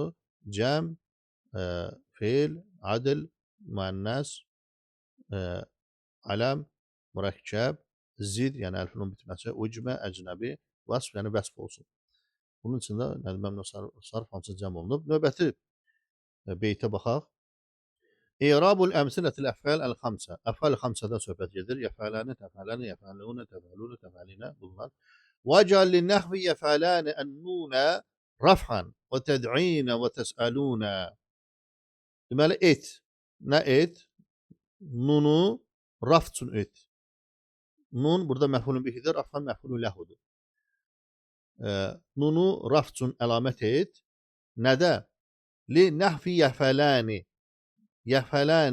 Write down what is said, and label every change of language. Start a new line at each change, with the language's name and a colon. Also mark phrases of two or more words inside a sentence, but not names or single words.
Azerbaijani: Cəm, feil, adil, müənnəs, aləm, mürəkkəb, zid, yəni əlifnun bitməsi, ucmə, əcnəbi, vəsf, yəni vəsf olsun. Bunun için də Məmnun Nəssarf hamısı cəm olunub. Növbəti beytə baxaq.
Arabic: إعراب أمثلة الأفعال الخمسة.
Azerbaijani: Əfəl xamsədən söhbət gedir.
Arabic: يفعلان، تفعلان، يفعلون، تفعلون، تفعلين
Azerbaijani: bunlar.
Arabic: وَجَعَلْ لِلنَّحْوِ يَفْعَلَانِ النُّونَ رَفْعًا وَتَدْعِينَ وَتَسْأَلُونَ.
Azerbaijani: Deməli, et. Nə et? Nunu raf üçün et. Nun burada məf'ulun bihidir, raf'an məf'ulun ləhudur. Nunu raf üçün əlamət et. Nədə?
Arabic: لنحو يفعلان.
Azerbaijani: Yəfələni kimilərdə.